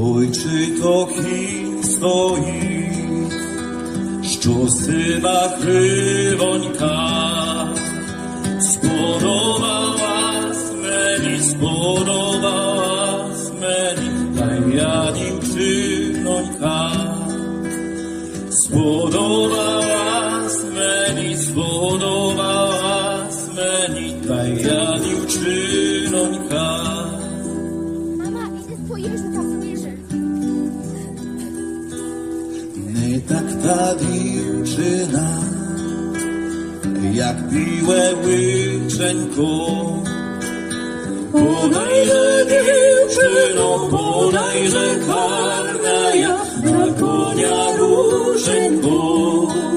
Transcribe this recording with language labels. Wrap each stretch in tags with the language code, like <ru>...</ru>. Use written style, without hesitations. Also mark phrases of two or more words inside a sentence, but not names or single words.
<uk>Чи то кінь стоїть, що сива кривонька, сподобалась мені, та я дівчинонька. Сподобалась мені, та я дівчинонька.</uk> <pl>Mama, idę spojrzeć, tam spojrzę.</pl> <uk>Не так та дівчина, як біле личенько. Подайże дівчино, подайże гарна я, на коня руженько.</uk>